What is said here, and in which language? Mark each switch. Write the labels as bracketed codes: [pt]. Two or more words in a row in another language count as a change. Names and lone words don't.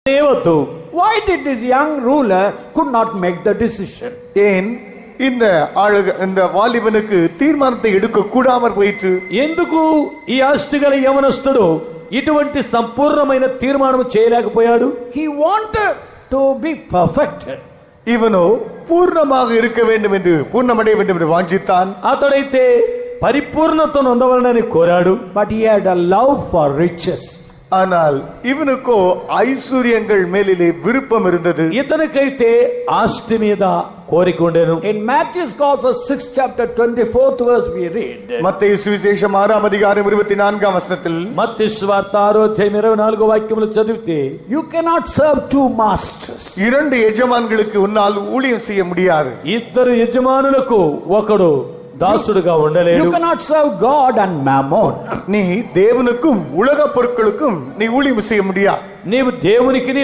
[en] Why did this young ruler could not make the decision? [ta] ஏன் இந்த வாலிபனுக்கு தீர்மானத்தை எடுக்க கூடாமற் போயிற்று? [te] ఎందుకు ఈ ఆస్తిగల యవనస్తుడు ఇటువంటి సంపూర్ణమైన తీర్మానం చేయలేకపోయాడు? [en] He wanted to be perfected. [ta] இவனோ பூர்ணமாக இருக்க வேண்டும் என்று, பூர்ணமடைய வேண்டும் என்று வாஞ்சித்தான். [te] అతడైతే పరిపూర్ణతను పొందవాలని కోరాడు. [en] But he had a love for riches. [ta] ஆனால் இவனுக்கோ ஐஸ்வர்யங்கள் மேலிலே விருப்பம் இருந்தது. [te] ఇతనికైతే ఆస్తి మీద కోరిక ఉండెను. [en] In Matthew's Gospel 6th chapter 24th verse we read. [ta] மத்தேயு சுவிசேஷம் 6ஆம் அதிகாரம் 24ஆம் வசனத்தில், [te] మత్తయి సువార్త 6వ అధ్యాయం 24వ వాక్యములు చదివితే, [en] you cannot serve two masters. [ta] இரண்டு எஜமான்களுக்கு உன்னால் ஊழியம் செய்ய முடியாது. [te] ఇద్దరు యజమానులకు ఒకడు దాసుడుగా ఉండలేడు. [en] You cannot serve God and mammon. [ta] நீ தேவனுக்கும் உலக பொருட்களுக்கும் நீ ஊழியம் செய்ய முடியாது. [te] నీవు దేవునికి